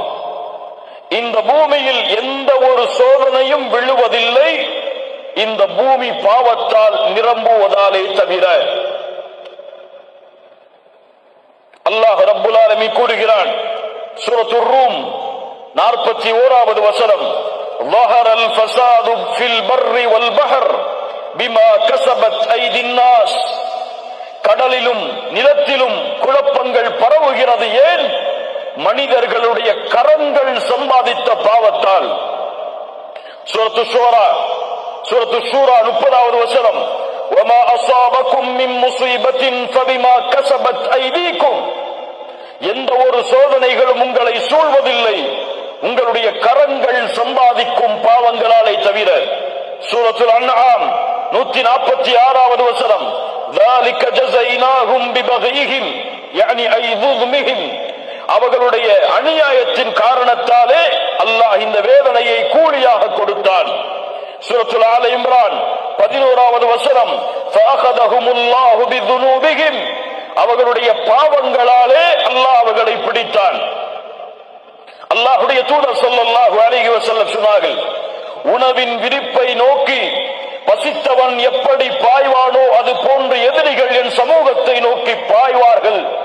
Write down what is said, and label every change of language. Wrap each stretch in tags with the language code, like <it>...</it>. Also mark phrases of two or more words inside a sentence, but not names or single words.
<ta>இந்த பூமியில் எந்த ஒரு சோதனையும் விழுவதில்லை, இந்த பூமி பாவத்தால் நிரம்புவதாலே தவிர.</ta> <ar>الله رب العالمين</ar> <ta>கூறுகிறான், சூரத்துர் ரூம் 41வது வசனம்,</ta> <ar>ظهر الفساد في البر والبحر بما كسبت ايدي الناس.</ar> <ta>கடலிலும் நிலத்திலும் குழப்பங்கள் பரவுகிறது. ஏன்? மனிதர்களுடைய கரங்கள் சம்பாதித்த பாவத்தால். சூரத்து ஷூரா 30வது வசனம்,</ta> <ar>وما اصابكم من مصيبه فبما كسبت ايديكم.</ar> <ta>எந்த ஒரு சோதனைகளும் உங்களை சூழ்வதில்லை, உங்களுடைய கரங்கள் சம்பாதிக்கும் பாவங்களாலே தவிர. சூரத்துல் அன்ஆம் 146வது வசனம்,</ta> <ar>ذلك جزيناهم ببغيهم يعني اي ظلمهم.</ar> <ta>அவர்களுடைய அநியாயத்தின் காரணத்தாலே அல்லாஹ் இந்த வேதனையை கூலியாக கொடுத்தான். சூரத்துல் ஆல இம்ரான் 11வது வசனம்,</ta> <ar>فاخذهم الله بذنوبهم.</ar> <ta>அவர்களுடைய பாவங்களாலே அல்லாஹ் அவர்களை பிடித்தான். அல்லாஹ்வுடைய தூதர்</ta> <ar>صلى الله عليه وسلم</ar> <ta>சொன்னார்கள், உணவின் விரிப்பை நோக்கி பசித்தவன் எப்படி பாய்வானோ அது போன்று எதிரிகள் என் சமூகத்தை நோக்கி பாய்வார்கள்.</ta>